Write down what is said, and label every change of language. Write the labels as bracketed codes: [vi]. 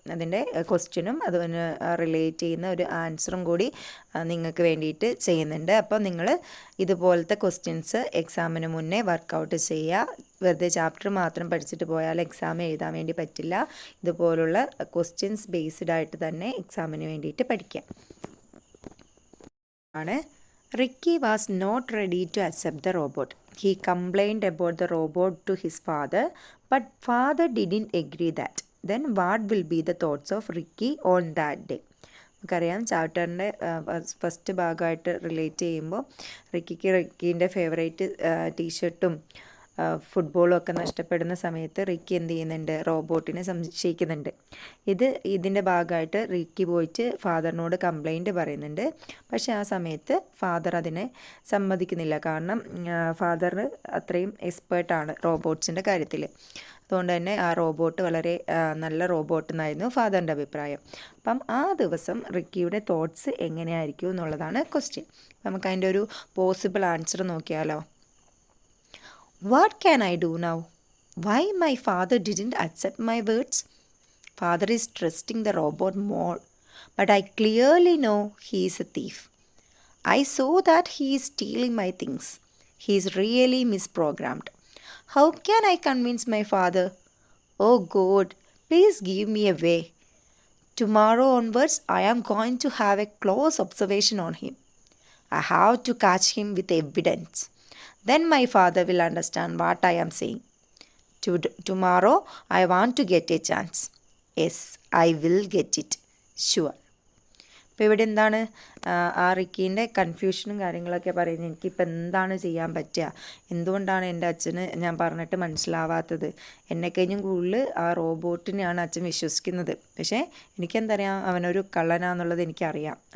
[ml] അതിൻ്റെ ക്വസ്റ്റ്യനും അതിന് റിലേറ്റ് ചെയ്യുന്ന ഒരു ആൻസറും കൂടി നിങ്ങൾക്ക് വേണ്ടിയിട്ട് ചെയ്യുന്നുണ്ട്. അപ്പോൾ നിങ്ങൾ ഇതുപോലത്തെ ക്വസ്റ്റ്യൻസ് എക്സാമിന് മുന്നേ വർക്കൗട്ട് ചെയ്യുക. വെറുതെ ചാപ്റ്റർ മാത്രം പഠിച്ചിട്ട് പോയാൽ എക്സാം എഴുതാൻ വേണ്ടി പറ്റില്ല. ഇതുപോലുള്ള ക്വസ്റ്റ്യൻസ് ബേസ്ഡ് ആയിട്ട് തന്നെ എക്സാമിന് വേണ്ടിയിട്ട് പഠിക്കാം. [en] Ricky was not ready to accept the robot. He complained about the robot to his father, but father didn't agree that. Then what will be the thoughts of Ricky on that day? [ml] നമുക്കറിയാം ചാപ്റ്ററിൻ്റെ first ഭാഗമായിട്ട് relate ചെയ്യുമ്പോൾ റിക്കീൻ്റെ favourite ടീഷർട്ടും ഫുട്ബോളും ഒക്കെ നഷ്ടപ്പെടുന്ന സമയത്ത് Ricky എന്ത് ചെയ്യുന്നുണ്ട്, റോബോട്ടിനെ സംശയിക്കുന്നുണ്ട്. ഇതിൻ്റെ ഭാഗമായിട്ട് റിക്കി പോയിട്ട് ഫാദറിനോട് കംപ്ലൈൻറ്റ് പറയുന്നുണ്ട്. പക്ഷേ ആ സമയത്ത് ഫാദർ അതിനെ സമ്മതിക്കുന്നില്ല. കാരണം ഫാദർ അത്രയും എക്സ്പേർട്ടാണ് റോബോട്ട്സിൻ്റെ കാര്യത്തിൽ. അതുകൊണ്ട് തന്നെ ആ റോബോട്ട് വളരെ നല്ല റോബോട്ട് എന്നായിരുന്നു ഫാദറിൻ്റെ അഭിപ്രായം. അപ്പം ആ ദിവസം റിക്കിയുടെ തോട്ട്സ് എങ്ങനെയായിരിക്കും എന്നുള്ളതാണ് ക്വസ്റ്റ്യൻ. നമുക്ക് അതിൻ്റെ ഒരു പോസിബിൾ ആൻസർ നോക്കിയാലോ. [en] What can I do now? Why my father didn't accept my words? Father is trusting the robot more, but I clearly know he is a thief. I saw that he is stealing my things. He is really misprogrammed. How can I convince my father? Oh God, please give me a way. Tomorrow onwards, I am going to have a close observation on him. I have to catch him with evidence. Then my father will understand what I am saying. Tomorrow, I want to get a chance. Yes, I will get it. Sure. [ml] ഇപ്പോൾ ഇവിടെ എന്താണ് ആ റിക്കീൻ്റെ കൺഫ്യൂഷനും കാര്യങ്ങളൊക്കെ പറയുന്നത്. എനിക്കിപ്പോൾ എന്താണ് ചെയ്യാൻ പറ്റുക, എന്തുകൊണ്ടാണ് എൻ്റെ അച്ഛന് ഞാൻ പറഞ്ഞിട്ട് മനസ്സിലാവാത്തത്, എന്നെ കഴിഞ്ഞും കൂടുതൽ ആ റോബോട്ടിനെയാണ് അച്ഛൻ വിശ്വസിക്കുന്നത്. പക്ഷേ എനിക്കെന്തറിയാം, അവനൊരു കള്ളനാന്നുള്ളത് എനിക്കറിയാം.